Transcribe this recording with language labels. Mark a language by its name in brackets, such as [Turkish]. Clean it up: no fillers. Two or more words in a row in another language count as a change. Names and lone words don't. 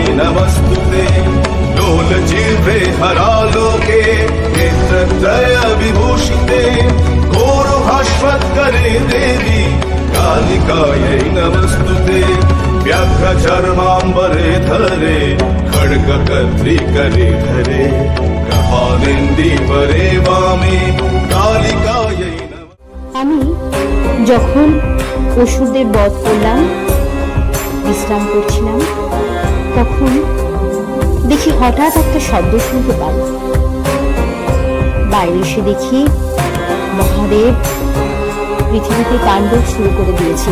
[Sanskrit] नमस्तुते लोलजिह्वे हरालोके नेत्रत्रय विभूषिते घोरभास्वत्करे देवी कालिकायै नमस्तुते व्याघ्रचर्माम्बरे धरे खड्गकर्त्रिकरे धरे कृपालिन्दीपरे वामे कालिकायै [Bangla] আমি যখন অসুরদের বধ করলাম, বিশ্রাম করছিলাম, তখন দেখি হঠাৎ একটা শব্দ শুনতে পাই। বাইরে এসে দেখি মহাদেব পৃথিবীতে তাণ্ডব শুরু করে দিয়েছে।